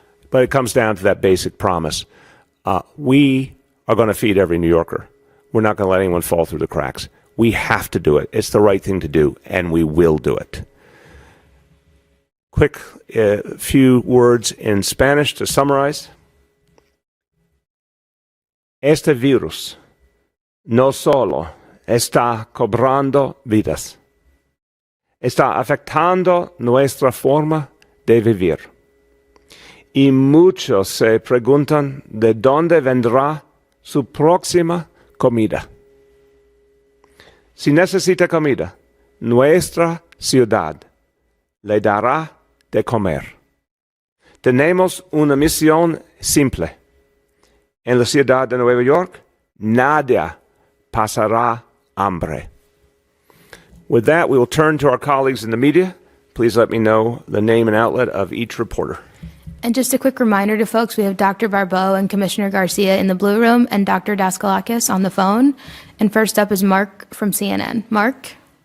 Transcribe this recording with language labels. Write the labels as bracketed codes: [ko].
[en] But it comes down to that basic promise. We are going to feed every New Yorker. We're not going to let anyone fall through the cracks. We have to do it. It's the right thing to do, and we will do it. Quick few words in Spanish to summarize. [es] Este virus no solo está cobrando vidas, está afectando nuestra forma de vivir. Y muchos se preguntan de dónde vendrá su próxima comida. Si necesita comida, nuestra ciudad le dará de comer. Tenemos una misión simple. En la ciudad de Nueva York, nadie pasará hambre. [en] With that, we will turn to our colleagues in the media. Please let me know the name and outlet of each reporter. And just a quick reminder to folks, we have Dr. Barbeau and Commissioner Garcia in the blue room and Dr. Daskalakis on the phone. And first up is Mark from CNN. Mark?